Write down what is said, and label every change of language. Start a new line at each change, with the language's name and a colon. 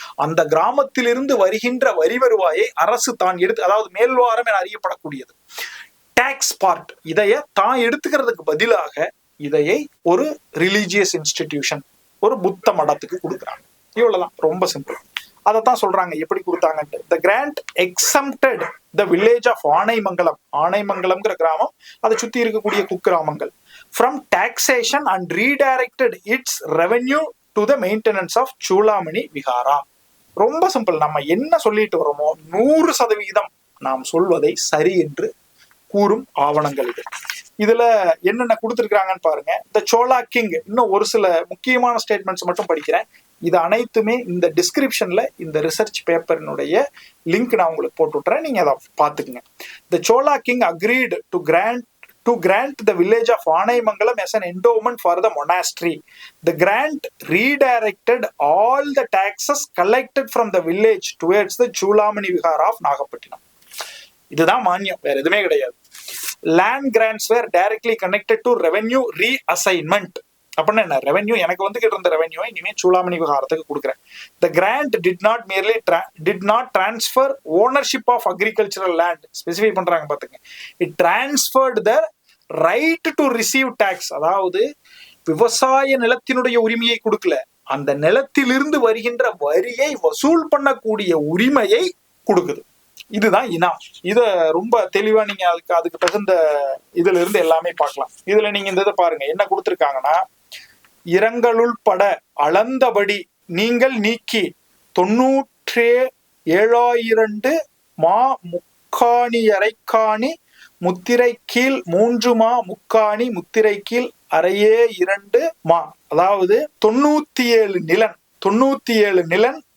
Tamil: அந்த கிராமத்திலிருந்து வருகின்ற வரி வருவாயை அரசு தான் எடுத்து, அதாவது மேல்வாரம் என அறியப்படக்கூடியது டாக்ஸ் பார்ட், இதைய தான் எடுத்துக்கிறதுக்கு பதிலாக இதையை ஒரு ரிலீஜியஸ் இன்ஸ்டிடியூஷன், ஒரு புத்த மடத்துக்கு கொடுக்குறாங்க. இவ்வளவுதான், ரொம்ப சிம்பிள். அதைத்தான் சொல்றாங்க எப்படி கொடுத்தாங்கன்ட்டு.
English: The grant exempted the village of Anaimangalam,
Tamil: ஆனைமங்கலம்ங்கிற கிராமம், அதை சுத்தி இருக்கக்கூடிய குக்கிராமங்கள்,
English: from taxation and redirected its revenue to the maintenance of Chulamani Vihara.
Tamil: ரொம்ப சிம்பிள். நம்ம என்ன சொல்லிட்டு வரோமோ 100% நாம் சொல்வதை சரி என்று கூறும் ஆவணங்கள் இது. இதுல என்னென்ன கொடுத்துருக்காங்கன்னு பாருங்க. இந்த சோழா கிங், இன்னும் ஒரு சில முக்கியமான ஸ்டேட்மெண்ட்ஸ் மட்டும் படிக்கிறேன். இது அனைத்துமே இந்த டிஸ்கிரிப்ஷன்ல இந்த ரிசர்ச் பேப்பரினுடைய லிங்க் நான் உங்களுக்கு போட்டு விட்டுறேன், நீங்க அதை பார்த்துக்குங்க.
English: The Chola king agreed to grant the village of Anaimangalam as an endowment for the monastery. The grant redirected all the taxes collected from the village towards the Chulamani Vihara of Nagapattinam.
Tamil: இதுதான் மானியம், வேற எதுவுமே கிடையாது.
English: Land grants were directly connected to revenue reassignment.
Tamil: அப்படின்னா என்ன, revenue எனக்கு கிட்ட இருந்த ரெவென்யூ இனிமே சூளாமணி விவகாரத்துக்கு கொடுக்குறேன்.
English: The grant did not transfer ownership of agricultural land.
Tamil: Specify பண்றாங்க பாத்துங்க.
English: It transferred the right to receive tax.
Tamil: அதாவது விவசாய நிலத்தினுடைய உரிமையை கொடுக்கல, அந்த நிலத்திலிருந்து வருகின்ற வரியை வசூல் பண்ணக்கூடிய உரிமையை கொடுக்குது. இதுதான் இனாம். இத ரொம்ப தெளிவா நீங்க அதுக்கு தகுந்த இதுல இருந்து எல்லாமே பார்க்கலாம். இதுல நீங்க இந்த இதை பாருங்க, என்ன கொடுத்திருக்காங்கன்னா, இரங்களுள் பட அளந்தபடி நீங்கள் நீக்கி 97,000 மா முக்காணி அரைக்காணி முத்திரை கீழ் 3 மா முக்காணி முத்திரை கீழ் அரையே 2 மா, அதாவது 97 நிலன்.